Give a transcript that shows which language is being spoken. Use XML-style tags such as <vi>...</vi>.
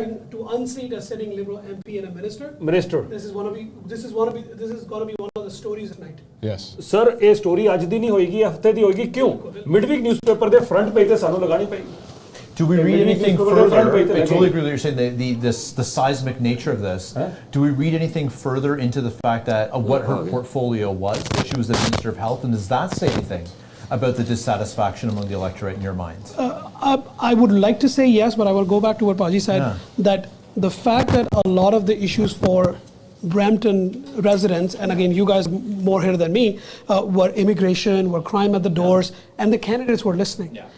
<en>to unseat a sitting Liberal MP and a minister. This is going to be one of the stories of night. Yes.</en> <pa>Sir ਇਹ story ਅੱਜ ਦੀ ਨਹੀਂ ਹੋਏਗੀ ਹਫਤੇ ਦੀ ਹੋਏਗੀ ਕਿਉਂ ਮਿਡਵੀਕ newspaper ਦੇ ਫਰੰਟ ਪੇਜ ਤੇ ਸਾਨੂੰ ਲਗਾਣੀ ਪਏਗੀ</pa> <en>Do we read anything Midweek newspaper further? front page I totally agree with what you're saying. The seismic nature of this. Do we read anything further into the fact that what her portfolio was? That she was the Minister of Health, and does that say anything about the dissatisfaction among the electorate in your minds? I would like to say yes, but I will go back to what Paji said, that the fact that a lot of the issues for Brampton residents, and again, you guys more here than me, were immigration, were crime at the doors, and the candidates were listening.</en>